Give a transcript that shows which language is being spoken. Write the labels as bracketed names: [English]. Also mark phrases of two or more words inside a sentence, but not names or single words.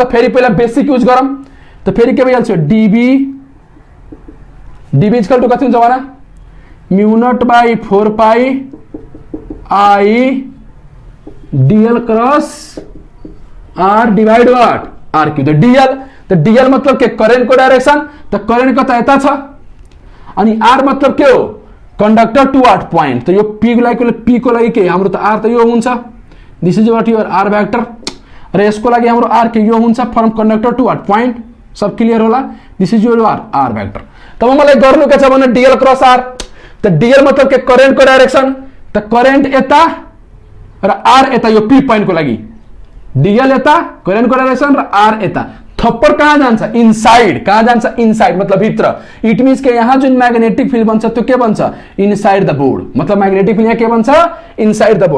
[Nepali] त फेरि पहिला [English] basic use [Nepali] गरौँ त फेरि के भइहाल्छ [English] dB equal to [Nepali] कति हुन्छ भन [English] mu naught by 4 pi I dL cross R divide what R cube. [Nepali] त डीएल मतलब के करेन्ट को डाइरेक्सन, त करेन्ट कता यता छ, अनि आर मतलब के हो [English] conductor to what point. [Nepali] त यो पी को लागि के हाम्रो त आर त यो हुन्छ, [English] this is what your R vector, [Nepali] र यसको लागि हाम्रो आर के यो हुन्छ [English] from conductor to what point. [Nepali] सब क्लियर होला, [English] this is your R vector. [Nepali] तब मलाई गर्नु के छ भने [English] dL cross R, [Nepali] त डीएल मतलब के करेन्ट को डाइरेक्सन, त करेन्ट यता र आर यता यो [English] P point [Nepali] को लागि डीएल यता करेन्ट को डाइरेक्सन र आर यता। थप्पड़ कहाँ जान्छ इनसाइड, कहाँ जान्छ इनसाइड मतलब भित्र। [English] it means [Nepali] के यहाँ जुन [English] magnetic field [Nepali] बन्छ त्यो के बन्छ [English] inside the board, [Nepali] मतलब [English] magnetic field [Nepali] यहाँ के बन्छ [English] inside the board.